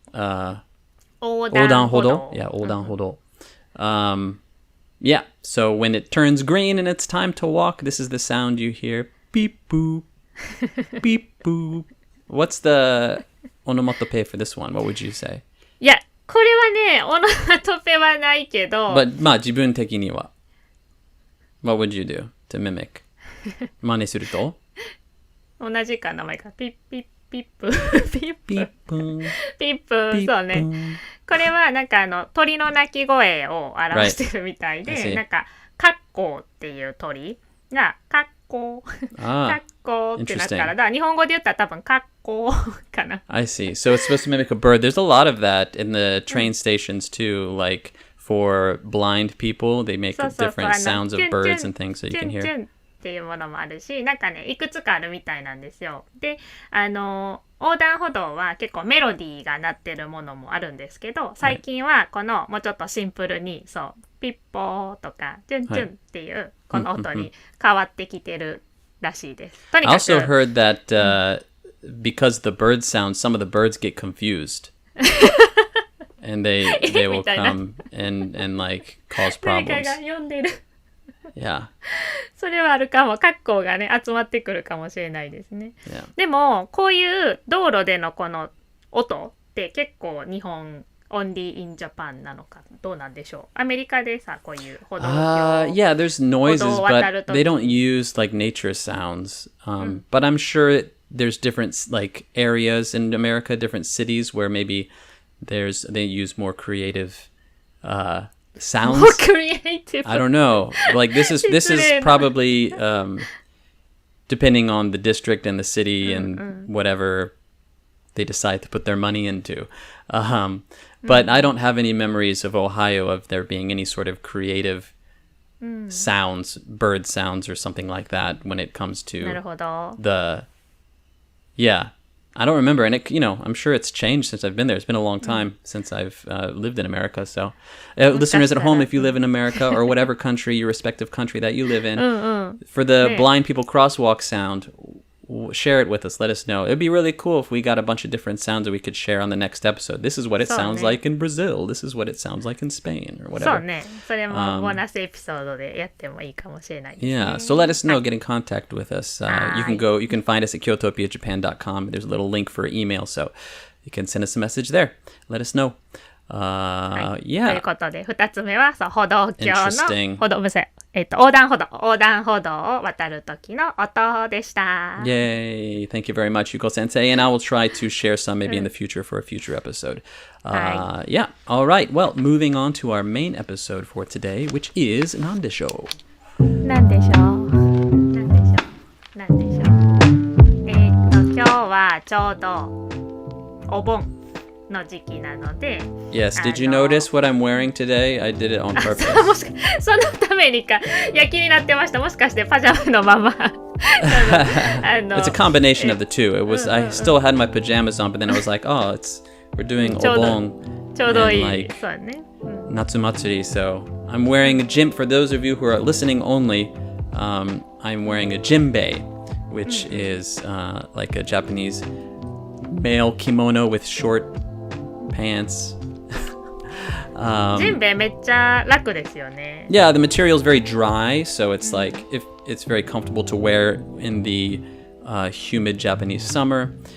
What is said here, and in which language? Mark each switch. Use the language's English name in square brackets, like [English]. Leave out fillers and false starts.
[Japanese] 横断歩道。 [English] Yeah, 横断歩道. Yeah, so when it turns green and it's time to walk, this is the sound you hear. Beep boop, beep boop. What's the onomatope for this one? What would you say? [Japanese] いや、これはね、オノマトペはないけど。 [English] But [Japanese] まあ自分的には [English] What would you do to mimic? [Japanese] 真似すると同じか名前か。ピッピッピップピップピップピップそうね。これはなんか鳥の鳴き声を表してるみたいで、なんかカッコーっていう鳥がカッコーカッコーってなったら、だから日本語で言ったら多分カッコーかな。 [English] I see. So it's supposed to mimic a bird. There's a lot of that in the train stations too, like for blind people, they make different sounds of birds and things so you can hear. [Japanese] っていうものもあるし、なんかねいくつかあるみたいなんですよ。で、横断歩道は結構メロディーが鳴ってるものもあるんですけど、最近はこのもうちょっとシンプルにそうピッポーとかチュンチュンっていうこの音に変わってきてるらしいです。とにかく [English] I also heard that because the bird sounds, some of the birds get confused. And they will come and like cause problems. [Japanese] 誰かが呼んでる。 [English] Yeah. [Japanese] それはあるかも。格好がね集まってくるかもしれないですね。 [English] Yeah. [Japanese] でもこういう道路でのこの音って結構日本 [English] only in Japan [Japanese] なのかどうなんでしょう。アメリカでさこういう歩道橋 [English] Yeah, there's noises, but they don't use like nature sounds. But I'm sure there's different like areas in America, different cities where maybe they use more creative sounds. More creative. I don't know. Like this is probably depending on the district and the city and whatever they decide to put their money into. But I don't have any memories of Ohio of there being any sort of creative sounds, bird sounds or something like that when it comes to yeah. I don't remember, and I'm sure it's changed since I've been there. It's been a long time since I've lived in America. So, listeners at home, if you live in America or whatever country, your respective country that you live in, for the blind people crosswalk sound, share it with us. Let us know. It'd be really cool if we got a bunch of different sounds that we could share on the next episode. This is what it sounds like in Brazil. This is what it sounds like in Spain, or whatever. [Japanese] そうね。それもボーナスエピソードでやってもいいかもしれないですね。 [English] Yeah, so let us know. Get in contact with us. You can find us at kyotopiajapan.com. There's a little link for email, so you can send us a message there. Let us know. [Japanese] とい [English] Yeah. [Japanese] うことで2つ目はそう歩道橋の横断歩道を渡る時の音でした。 [English] Yay. Thank you very much, Yuko Sensei. And I will try to share some maybe in the future for a future episode. Yeah. All right. Well, moving on to our main episode for today, which is [Japanese] なんでしょう。なんでしょう。今日はちょうどお盆の時期なので [English] Yes, did you notice what I'm wearing today? I did it on purpose. そのためにか気になってました。もしかしてパジャマのまま It's a combination of the two. It was I still had my pajamas on, but then I was like, oh, we're doing Obon [Japanese] ちょうどいい [English] like [Japanese] そうね、 Natsumatsuri. [English] So I'm wearing a for those of you who are listening only, I'm wearing a jinbei, which is like a Japanese male kimono with short pants. [Japanese] ジンベエめっちゃ楽ですよね。 [English] Yeah, the material is very dry, so it's like if it's very comfortable to wear in the humid Japanese summer.